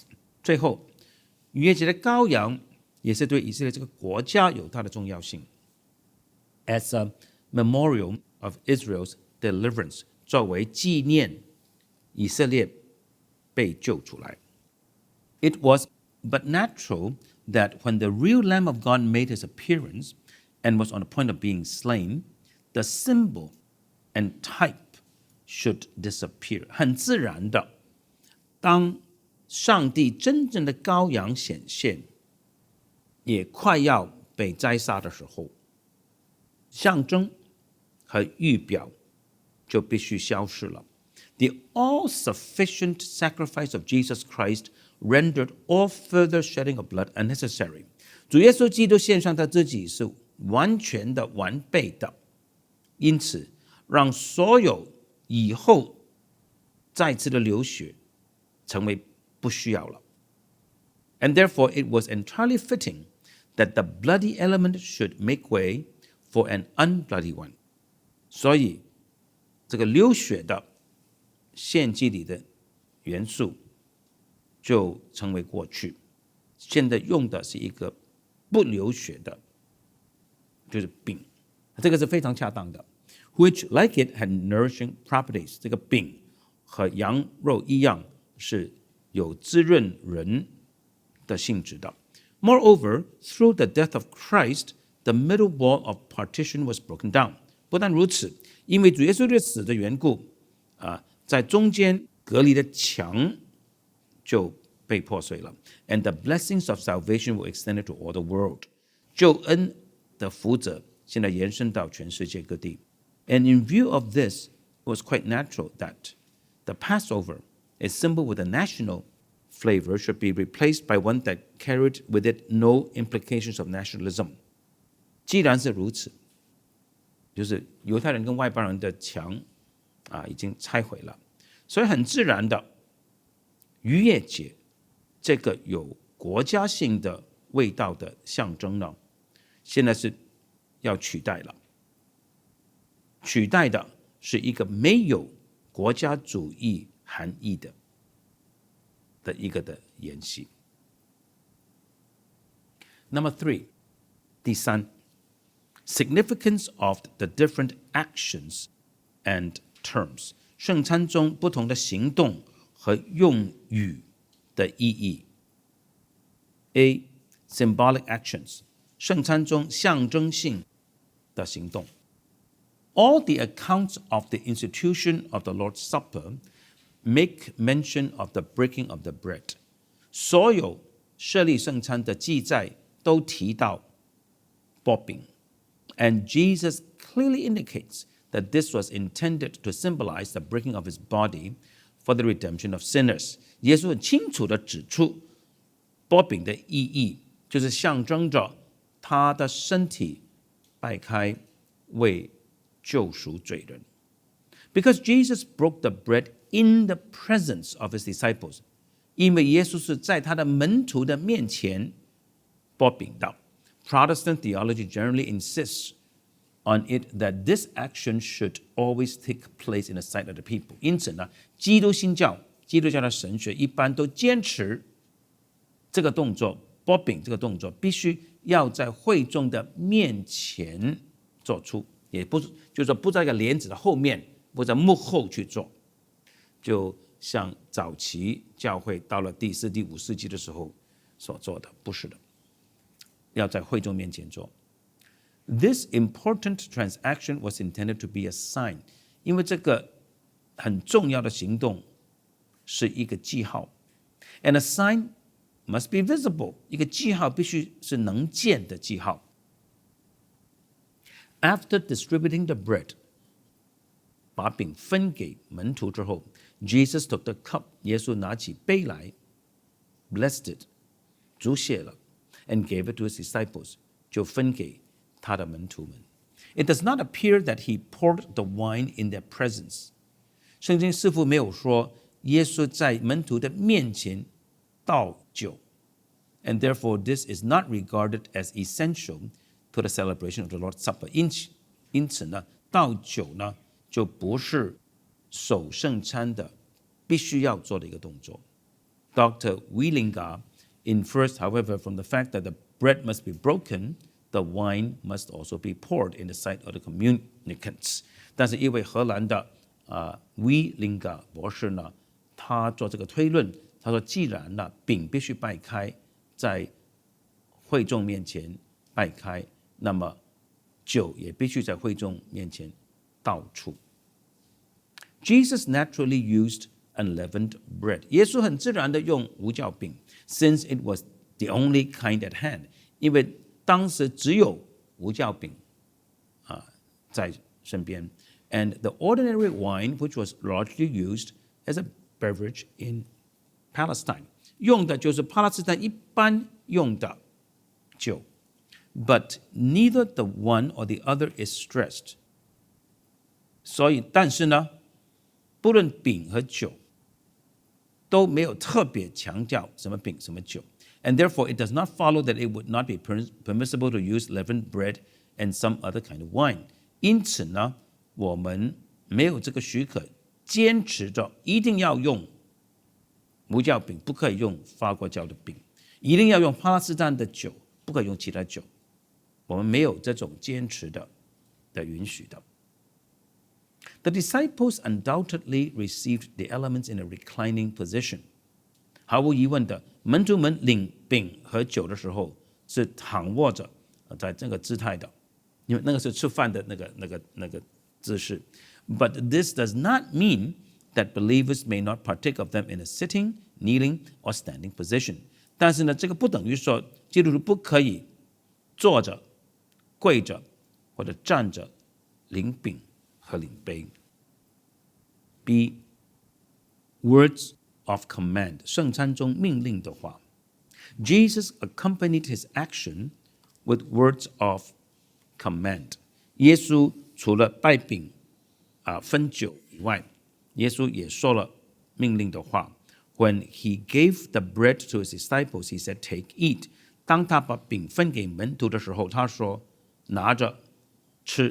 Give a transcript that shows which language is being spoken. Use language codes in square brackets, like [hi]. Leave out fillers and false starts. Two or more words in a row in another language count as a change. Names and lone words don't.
[zh] 最后，逾越節的羔羊也是對以色列這個國家有它的重要性。 [en] As a memorial of Israel's deliverance， [zh] 作為紀念以色列被救出來。 [en] It was but natural that when the real Lamb of God made his appearance and was on the point of being slain, the symbol and type should disappear。 [zh] 很自然的，當上帝真正的羔羊顯現，也快要被宰殺的時候，象徵和預表就必須消失了。 [en] The all-sufficient sacrifice of Jesus Christ rendered all further shedding of blood unnecessary。 [zh] 主耶穌基督獻上他自己是完全的、完備的，因此讓所有以後再次的流血成為不需要了。 [en] And therefore it was entirely fitting that the bloody element should make way for an unbloody one。 [zh] 所以這個流血的獻祭裡的元素就成為過去，現在用的是一個不流血的，就是餅，這個是非常恰當的。 [en] Which, like it, had nourishing properties。 [zh] 這個餅和羊肉一樣，是有滋潤人的性質的。 [en] Moreover, through the death of Christ, the middle wall of partition was broken down。 [zh] 不但如此，因為主耶穌的死的緣故，在中間隔離的牆就被破碎了。 [en] And the blessings of salvation were extended to all the world。 [zh] 救恩的福澤現在延伸到全世界各地。 [en] And in view of this, it was quite natural that the Passover, a symbol with a national flavor, should be replaced by one that carried with it no implications of nationalism。 [zh] 既然是如此，就是猶太人跟外邦人的牆已經拆毀了，所以很自然的，逾越節這個有國家性的味道的象徵呢，現在是要取代了。取代的是一個沒有國家主義含義的一個的筵席。 [en] Number 3， [zh] 第三 ， [en] significance of the different actions and terms。 [zh] 聖餐中不同的行動和用語的意義。A. [en] Symbolic actions， [zh] 聖餐中象徵性的行動。 [en] All the accounts of the institution of the Lord's Supper make mention of the breaking of the bread。 [zh] 所有設立聖餐的記載都提到擘餅。 [en] And Jesus clearly indicates that this was intended to symbolize the breaking of his body for the redemption of sinners。 [zh] 耶穌很清楚地指出，擘餅的意義就是象徵着他的身體掰開，為救贖罪人。 [en] Because Jesus broke the bread in the presence of his disciples， [zh] 因為耶穌是在他的門徒的面前擘餅的。 [en] Protestant theology generally insists on it that this action should always take place in the sight of the people。 [zh] 因此呢，基督教的神學一般都堅持這個動作，擘餅這個動作必須要在會眾的面前做出，也不是就是說不在一個簾子的後面，不在幕後去做，就像早期教會到了第4、第5世紀的時候所做的，不是的，要在會眾面前做。 [en] This important transaction was intended to be a sign， [zh] 因為這個很重要的行動是一個記號。 [en] And a sign must be visible， [zh] 一個記號必須是能見的記號。 [en] After distributing the bread， [zh] 把餅分給門徒之後 ， [en] Jesus took the cup， [zh] 耶穌拿起杯來 ， [en] blessed it，祝謝了 ，and gave it to his disciples， [zh] 就分給他的門徒們。 [en] It does not appear that he poured the wine in their presence。 [zh] 聖經似乎沒有說耶穌在門徒的面前倒酒 [en] ，and therefore this is not regarded as essential to the celebration of the Lord's Supper。 [zh] 因此呢，倒酒呢就不是守聖餐的必須要做的一個動作。Dr. [en] Wielinga infers, however, from the fact that the bread must be broken, the wine must also be poured in the sight of the communicants。 [zh] 但是一位荷蘭的Wielinga 博士呢，他做這個推論，他說，既然呢餅必須掰開，在會眾面前掰開，那麼酒也必須在會眾面前倒出。 [en] Jesus naturally used unleavened bread。 [zh] 耶穌很自然的用無酵餅 [en] ，since it was the only kind at hand， [zh] 因為當時只有無酵餅在身邊。 [en] And the ordinary wine, which was largely used as a beverage in Palestine， [zh] 用的就是巴勒斯坦一般用的酒。 [en] But neither the one or the other is stressed。 [zh] 所以，但是呢，不論餅和酒都沒有特別強調什麼餅什麼酒。 [en] And therefore, it does not follow that it would not be permissible to use leavened bread and some other kind of wine。 [zh] 因此呢，我們沒有這個許可，堅持着一定要用無酵餅，不可以用發過酵的餅；一定要用巴勒斯坦的酒，不可以用其他酒。我們沒有這種堅持的允許的。 [en] The disciples undoubtedly received the elements in a reclining position。 [zh] 毫無疑問的，門徒們領餅和酒的時候是躺臥着，在這個姿態的，因為那個是吃飯的那個姿勢。 [en] But this does not mean that believers may not partake of them in a sitting, kneeling, or standing position。 [zh] 但是呢，這個不等於說基督徒不可以坐着、跪着或者站着領餅和領杯。B. [en] Words of command， [zh] 聖餐中命令的話。 [en] Jesus accompanied his action with words of command。 [zh] 耶穌除了掰餅分酒以外，耶穌也說了命令的話。 [en] When he gave the bread to his disciples, he said, "Take, eat." [zh] 當他把餅分給門徒的時候，他說：“拿着吃。”